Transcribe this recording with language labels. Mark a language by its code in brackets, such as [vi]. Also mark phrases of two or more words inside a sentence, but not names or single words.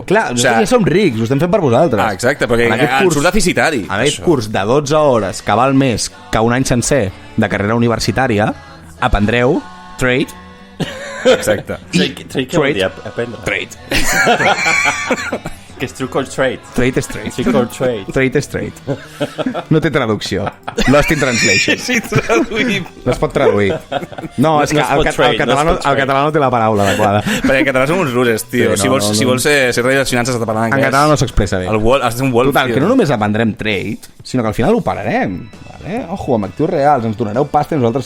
[ca] Clar, nosaltres ja som rics, ho estem fent per vosaltres. Ah, exacte, perquè En aquest ens surt deficitari. En aquest curs de 12 hores, que val més que un any sencer de carrera universitària, aprendreu trade, Exacte. Trade què vol dir? Aprendre. Trade. Que és [en] true or trade. [ca] Trade és trade. [en] Trick or trade. [ca] Trade és trade. No té traducció. [en] Lost in translation. [ca] Sí, traduïm. No es pot traduir. No, és que el català no té la paraula adequada. Perquè en català som uns rures, tio. Sí, si vols ser rei de les finances has de parlar en En anglès. català no s'expressa bé. Has de ser un wolf, Total, tio. que no només aprendrem trade, sinó que al final operarem. Vale? Ojo, amb actius reals, ens donareu pasta i nosaltres...